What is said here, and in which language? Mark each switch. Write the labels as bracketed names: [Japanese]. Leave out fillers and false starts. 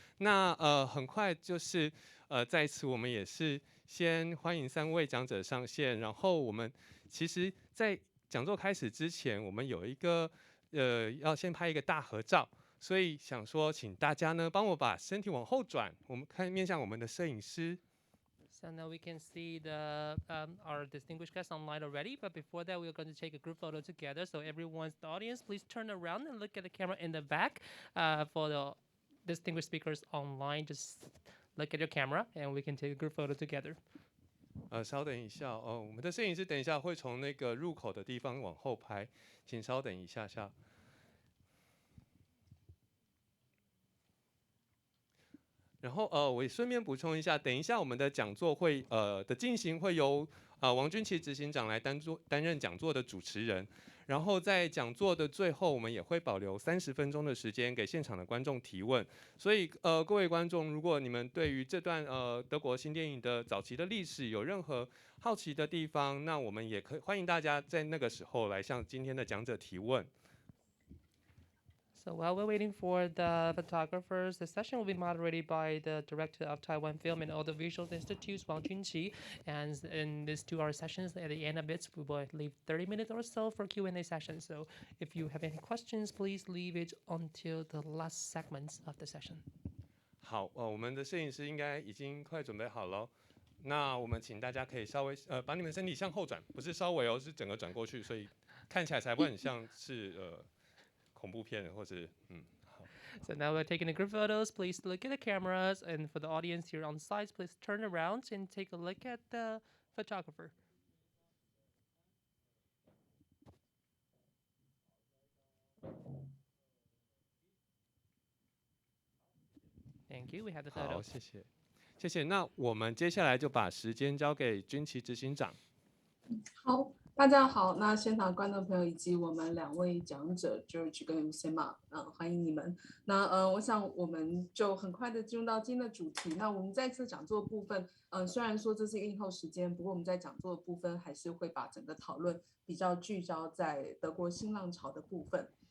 [Chinese] 那很快就是在此我们也是先欢迎3位讲者上线，然后我们其实在讲座开始之前，我们有一个要先拍一个大合照。所以想说，请大家呢帮我把身体往后转，我们看面向我们的摄影师。 [English] So now we can see our distinguished guests online already. But before that, we're going to take a group photo together. So everyone's the audience, please turn around and look at the camera in the back. For the distinguished speakers online, just look at your camera, and we can take a group photo together. [Chinese] 稍等一下哦，我们的摄影师等一下会从那个入口的地方往后拍，请稍等一下下。然后我也顺便补充一下，等一下我们的讲座会的进行会由王君琪执行长来担任讲座的主持人。然后在讲座的最后，我们也会保留30分钟的时间给现场的观众提问。所以各位观众，如果你们对于这段德国新电影的早期的历史有任何好奇的地方，那我们也可以欢迎大家在那个时候来向今天的讲者提问。 [English] So while we're waiting for the photographers, the session will be moderated by the director of Taiwan Film and Audiovisual Institute, Wang Junqi. And in these 2-hour sessions, at the end of it, we will leave 30 minutes or so for Q&A session. So if you have any questions, please leave it until the last segments of the session. [Chinese] 好，我们的摄影师应该已经快准备好了。那我们请大家可以稍微把你们身体向后转，不是稍微哦，是整个转过去，所以看起来才会很像是恐怖片或者好。 [English] So now we're taking the group photos. Please look at the cameras, and for the audience here on site, please turn around and take a look at the photographer. Thank you. We have the photo. [Chinese] 好，谢谢，谢谢。那我们接下来就把时间交给君琪执行长。好，大家好，那现场观众朋友以及我们2位讲者 George 跟 Usema，欢迎你们。那我想我们就很快的进入到今天的主题。那我们在这讲座部分，虽然说这是一个映后时间，不过我们在讲座的部分还是会把整个讨论比较聚焦在德国新浪潮的部分。